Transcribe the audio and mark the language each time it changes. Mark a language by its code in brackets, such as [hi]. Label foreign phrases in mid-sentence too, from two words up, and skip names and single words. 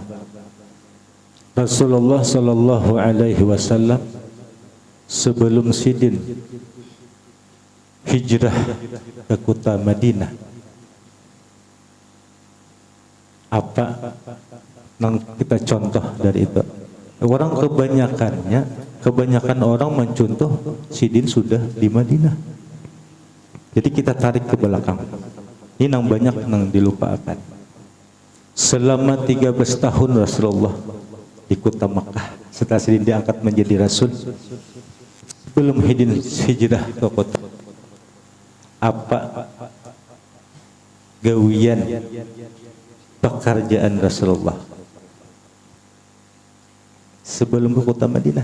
[id] Rasulullah [ar] صلى الله عليه وسلم [id] sebelum sidin hijrah ke kota Madinah, apa yang kita contoh dari itu? Orang kebanyakan orang mencontoh sidin sudah di Madinah. Jadi kita tarik ke belakang. Ini yang banyak yang dilupakan. Selama 13 tahun Rasulullah di kota Makkah setelah sidin diangkat menjadi rasul, belum hijrah ke kota. Apa gawian pekerjaan Rasulullah sebelum ke kota Madinah?